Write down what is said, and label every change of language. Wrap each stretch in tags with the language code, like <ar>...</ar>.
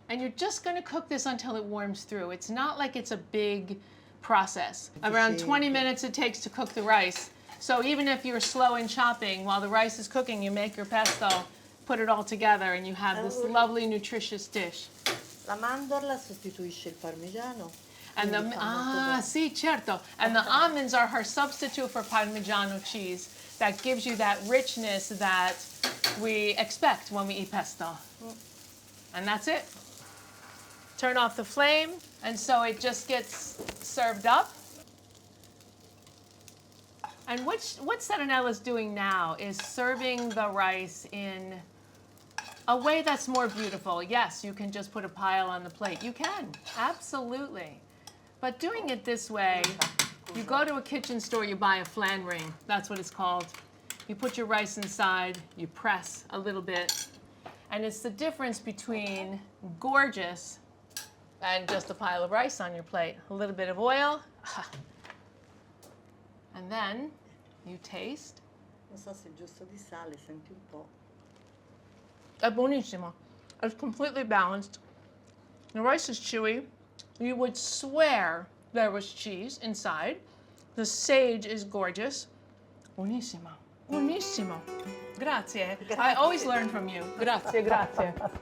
<en>And you're just going to cook this until it warms through. It's not like it's a big process. Around 20 minutes it takes to cook the rice. So even if you're slow in chopping, while the rice is cooking, you make your pesto, put it all together, and you have this lovely, nutritious dish.</en> <it>La mandorla sostituisce il parmigiano.</it> <en>And the</en> <it>sì, certo.</it> <en>And the almonds are her substitute for Parmigiano cheese that gives you that richness that we expect when we eat pesto. And that's it. Turn off the flame, and so it just gets served up. And what Seranella's doing now is serving the rice in a way that's more beautiful. Yes, you can just put a pile on the plate. You can, absolutely. But doing it this way, you go to a kitchen store, you buy a flan ring. That's what it's called. You put your rice inside, you press a little bit, and it's the difference between gorgeous and just a pile of rice on your plate. A little bit of oil, and then you taste.</en> <it>Non so se è giusto di sale, senti un po'. È buonissimo.</it> <en>It's completely balanced. The rice is chewy. You would swear there was cheese inside. The sage is gorgeous.</en> <it>Buonissimo. Buonissimo. Grazie.</it> <en>I always learn from you.</en> <it>Grazie, grazie.</it>